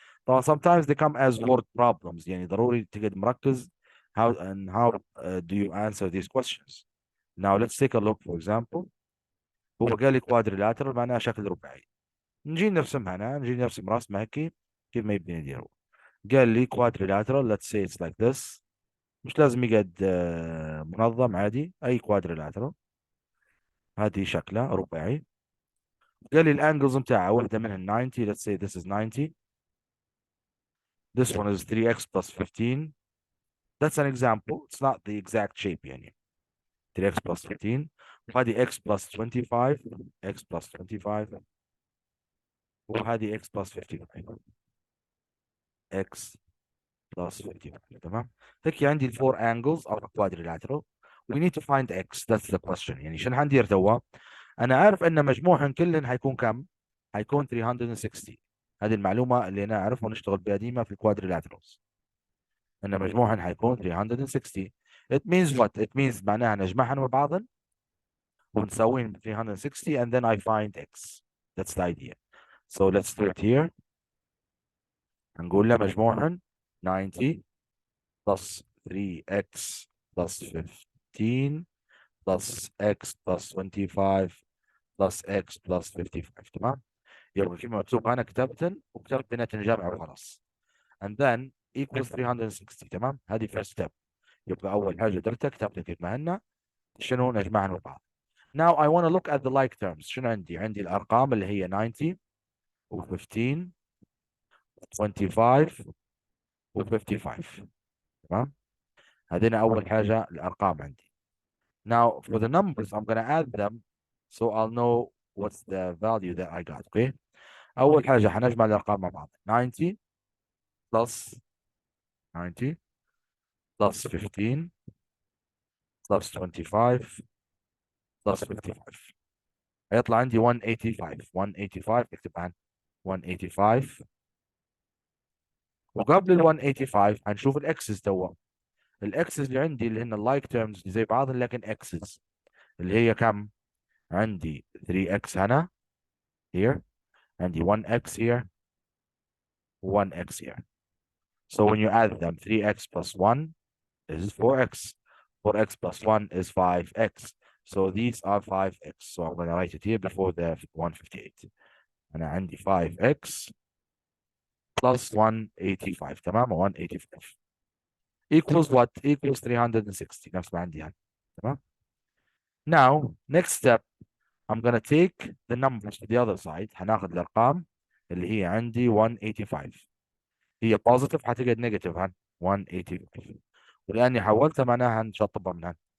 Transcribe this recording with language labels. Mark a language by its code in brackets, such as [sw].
[ar] طبعا [en] sometimes they come as word problems. [ar] يعني ضروري تقعد مركز [en] how do you answer these questions. Now let's take a look. For example, [ar] هو قال لي [en] quadrilateral [ar] معناها شكل رباعي. نجي نرسمها هنا، نجي نرسم رسمه هيك كيف ما يبي نديروا. قال لي [en] quadrilateral, let's say it's like this. [ar] مش لازم يقعد منظم، عادي اي quadrilateral. هذه شكله رباعي. قال لي الانجلز بتاعها واحده منها 90. [en] let's say this is 90. This one is 3x plus 15. That's an example. It's not the exact shape يعني. 3x plus 15. [ar] وهذه [en] x plus 25. x plus 25. [ar] وهذه [en] x plus 55. x plus 55. [ar] تمام. هيك عندي [en] الفور angles of a quadrilateral. We need to find x. That's the question. [ar] يعني شنو حندير توا؟ انا عارف ان مجموعهم كلهم حيكون كم؟ حيكون 360. هذه المعلومه اللي انا اعرفها ونشتغل بها ديما في الكوادريلاترالز. ان مجموعهم حيكون 360. [en] It means what? It means [ar] معناها نجمعهم مع بعضهم ونسويهم [en] 360 and then I find x. That's the idea. So let's do it here. [ar] هنقول له مجموعهم [en] 90 plus 3x plus 15 plus x plus 25 plus x plus 55. [ar] تمام. يبقى كيف مكتوب هنا كتبتن وكتبت بيناتن جمع وخلاص. [en] and then equals 360. [ar] تمام. [en] هذه first step. [ar] يبقى اول حاجه درتها كتبت كيف ما هن شنو نجمعهم مع بعض. [en] now I want to look at the like terms. [ar] شنو عندي الارقام اللي هي 90 و15 25 و55. تمام. هذين اول حاجه الارقام عندي. [en] now for the numbers I'm gonna add them so I'll know what's the value that I got. okay. [ar] اول حاجه حنجمع الارقام مع بعض. 90 plus 90 plus 15 plus 25 plus 55. هيطلع عندي 185. 185 اكتب عن 185. وقبل ال 185 هنشوف الاكسس توا. الاكسس اللي عندي اللي هن اللايك تيرمز زي بعض لكن اكسس اللي هي كم؟ عندي 3x هنا here. عندي 1x here 1x here. [en] So when you add them 3x plus 1 is 4x. 4x plus 1 is 5x. So these are 5x. So I'm going to write it here before the 158. [ar] أنا عندي [en] 5x plus 185. [ar] تمام. 185 [en] equals what? Equals 360. [ar] نفس ما عندي هنا. تمام. [en] Now next step I'm going to take the numbers to the other side. [ar] هناخذ الأرقام اللي هي عندي 185. هي بوزيتيف هتجد نيجاتيف هن 185. ولاني حولتها معناها هنشطبها من هن.